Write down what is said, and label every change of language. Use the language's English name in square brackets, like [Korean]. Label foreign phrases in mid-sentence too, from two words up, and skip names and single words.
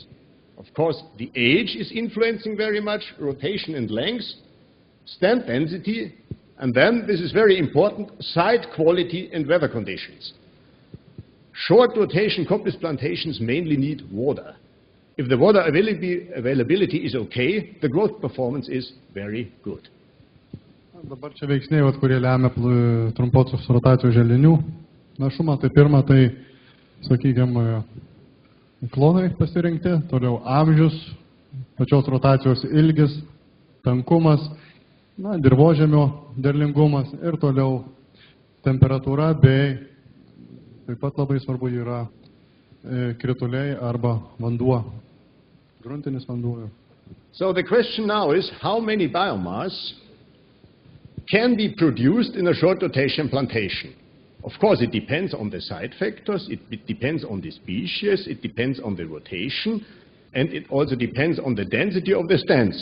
[English] Of course, the age is influencing very much rotation and length, stand density, And then, this is very important, site quality and weather conditions. Short rotation coppice plantations mainly need water. If the water availability is okay, the growth performance is very good. [Lithuanian] Dabar čia veiksniai, kurie lemia trumposios rotacijos želdinių našumą. Tai pirma, tai, sakykime, klonai pasirinkti, toliau amžius, pačios rotacijos ilgis, tankumas, dirvožemio derlingumas ir toliau temperatūra bei taip pat labai svarbu yra krituliai arba vanduo, gruntinis vanduo. [English] So the question now is, how many biomass can be produced in a short rotation plantation? Of course, it depends on the site factors, it depends on the species, it depends on the rotation, and it also depends on the density of the stands.